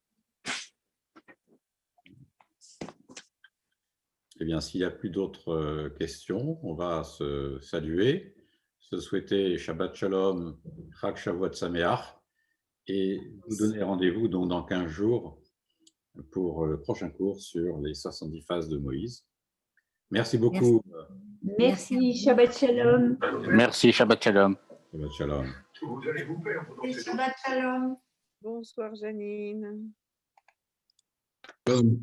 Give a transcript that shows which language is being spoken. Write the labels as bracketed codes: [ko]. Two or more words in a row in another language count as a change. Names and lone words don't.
[fr] Eh bien, s'il n'y a plus d'autres questions, on va se saluer, se souhaiter [he] שבת שלום, חג שבועות שמח, [fr] et vous donner rendez-vous donc dans 15 jours pour le prochain cours sur les 70 phases de Moïse. Merci beaucoup. Merci, [he] שבת שלום. Merci, שבת שלום. שבת שלום. שבת שלום. [fr] Bonsoir Janine.